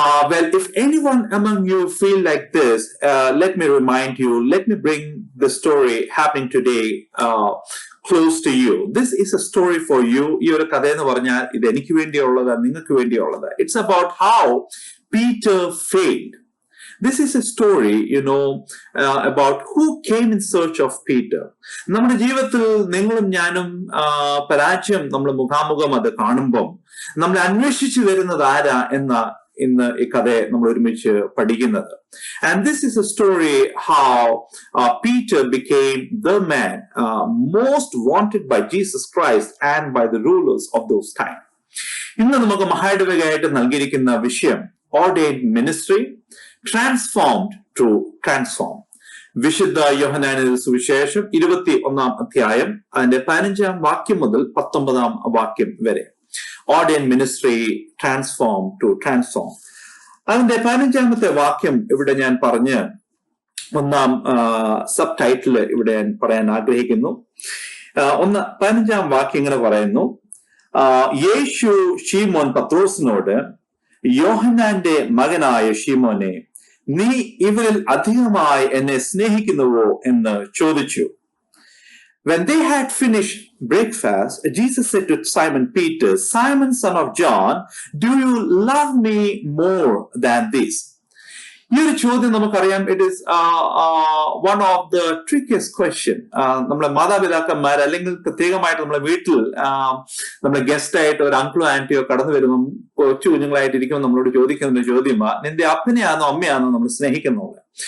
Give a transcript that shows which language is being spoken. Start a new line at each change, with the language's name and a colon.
English: Well, if anyone among you feel like this, let me remind you, let me bring the story happening today close to you. This is a story for you.
Malayalam: ഈ ഒരു കഥ എന്ന് പറഞ്ഞാൽ ഇത് എനിക്ക് വേണ്ടിയുള്ളതാ, നിങ്ങൾക്ക് വേണ്ടിയുള്ളതാ.
English: It's about how Peter failed. This is a story, about who came in search of Peter.
Malayalam: നമ്മുടെ ജീവിതത്തിൽ നിങ്ങളും ഞാനും പരാജയം നമ്മൾ മുഖാമുഖം അത് കാണുമ്പം നമ്മൾ അന്വേഷിച്ചു വരുന്നത് ആരാ എന്ന ഇന്ന് ഈ കഥയെ നമ്മൾ ഒരുമിച്ച് പഠിക്കുന്നത്.
English: And this is a story how Peter became the man most wanted by Jesus Christ and by the rulers of those times.
Malayalam: ഇന്ന് നമുക്ക് മഹായിടവകയായിട്ട് നൽകിയിരിക്കുന്ന വിഷയം ordained ministry, transformed to transform. വിശുദ്ധ യോഹന്നാന്റെ സുവിശേഷം 21 അധ്യായം അതിന്റെ 15 വാക്യം മുതൽ 19 വാക്യം വരെ.
English: Ordained ministry, transformed to transform.
Malayalam: അതിന്റെ 15 വാക്യം ഇവിടെ ഞാൻ പറഞ്ഞ് ഒന്നാം സബ് ടൈറ്റിൽ ഇവിടെ ഞാൻ പറയാൻ ആഗ്രഹിക്കുന്നു. 15 വാക്യം ഇങ്ങനെ പറയുന്നു: യേശു ശീമോൻ പത്രോസിനോട്, യോഹന്നാന്റെ മകനായ ശീമോനെ, നീ ഇവരിൽ അധികമായി എന്നെ സ്നേഹിക്കുന്നുവോ എന്ന് ചോദിച്ചു.
English: When they had finished breakfast, Jesus said to Simon Peter, Simon, son of John, do you love me more than this?
Malayalam: ഈ ഒരു ചോദ്യം നമുക്കറിയാം, it is one of the ട്രിക്കിയസ്റ്റ് question. നമ്മളെ മാതാപിതാക്കന്മാർ അല്ലെങ്കിൽ പ്രത്യേകമായിട്ട് നമ്മളെ വീട്ടിൽ നമ്മളെ ഗസ്റ്റ് ആയിട്ട് ഒരു അങ്കിളോ ആന്റിയോ കടന്നു വരുമ്പം കൊച്ചു കുഞ്ഞുങ്ങളായിട്ടിരിക്കുമ്പോൾ നമ്മളോട് ചോദിക്കുന്ന ഒരു ചോദ്യമാ, നിന്റെ അപ്പനെയാണോ അമ്മയാണോ നമ്മൾ സ്നേഹിക്കുന്നത്?